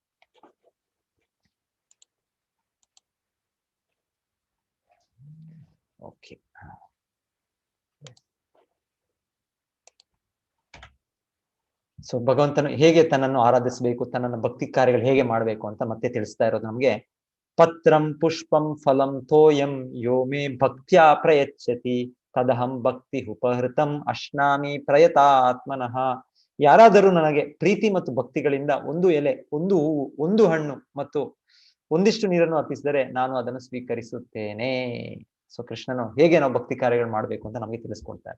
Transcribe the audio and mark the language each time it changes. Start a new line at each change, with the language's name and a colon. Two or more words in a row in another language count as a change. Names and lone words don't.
Kannada: ಓಕೆ, ಸೊ ಭಗವಂತನು ಹೇಗೆ ತನ್ನನ್ನು ಆರಾಧಿಸಬೇಕು, ತನ್ನನ್ನು ಭಕ್ತಿ ಕಾರ್ಯಗಳು ಹೇಗೆ ಮಾಡಬೇಕು ಅಂತ ಮತ್ತೆ ತಿಳಿಸ್ತಾ ಇರೋದು ನಮ್ಗೆ.
Sanskrit: ಪತ್ರಂ ಪುಷ್ಪಂ ಫಲಂ ತೋಯಂ ಯೋ ಮೇ ಭಕ್ತ್ಯಾ ಪ್ರಯಚ್ಛತಿ ತದಹಂ ಭಕ್ತಿ ಉಪಹೃತಂ ಅಶ್ನಾಮಿ ಪ್ರಯತಾತ್ಮನಃ.
Kannada: ಯಾರಾದರೂ ನನಗೆ ಪ್ರೀತಿ ಮತ್ತು ಭಕ್ತಿಗಳಿಂದ ಒಂದು ಎಲೆ, ಒಂದು ಹೂವು, ಒಂದು ಹಣ್ಣು ಮತ್ತು ಒಂದಿಷ್ಟು ನೀರನ್ನು ಅರ್ಪಿಸಿದರೆ ನಾನು ಅದನ್ನು ಸ್ವೀಕರಿಸುತ್ತೇನೆ. ಸೊ ಕೃಷ್ಣನು ಹೇಗೆ ನಾವು ಭಕ್ತಿ ಕಾರ್ಯಗಳು ಮಾಡ್ಬೇಕು ಅಂತ ನಮಗೆ ತಿಳಿಸ್ಕೊಡ್ತಾರೆ.